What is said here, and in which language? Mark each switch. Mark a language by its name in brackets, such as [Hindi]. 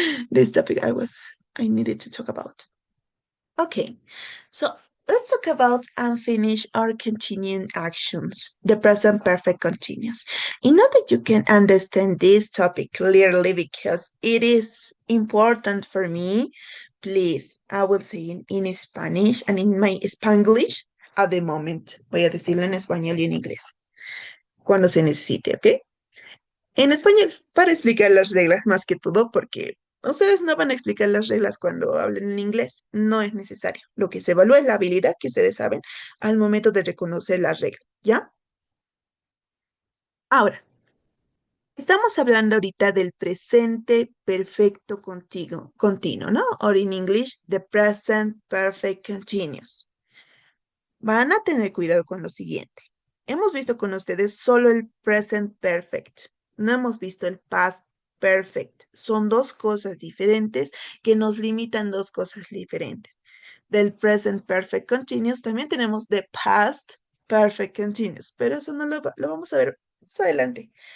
[English] This topic I needed to talk about. Okay, so let's talk about unfinished or continuing actions, the present perfect continuous. In order that you can understand this topic clearly, because it is important for me, please, I will say in Spanish and in my Spanglish at the moment. [Spanish] Voy a decirlo en español y en inglés, cuando se necesite, ¿ok? En español, para explicar las reglas más que todo, porque ustedes no van a explicar las reglas cuando hablen en inglés, no es necesario. Lo que se evalúa es la habilidad que ustedes saben al momento de reconocer las reglas, ¿ya? Ahora, estamos hablando ahorita del presente perfecto continuo, ¿no? [English] Or in English, the present perfect continuous. [Spanish] Van a tener cuidado con lo siguiente. Hemos visto con ustedes solo el present perfect. No hemos visto el past perfect. Son dos cosas diferentes que nos limitan dos cosas diferentes. Del present perfect continuous también tenemos the past perfect continuous, pero eso no lo vamos a ver más adelante.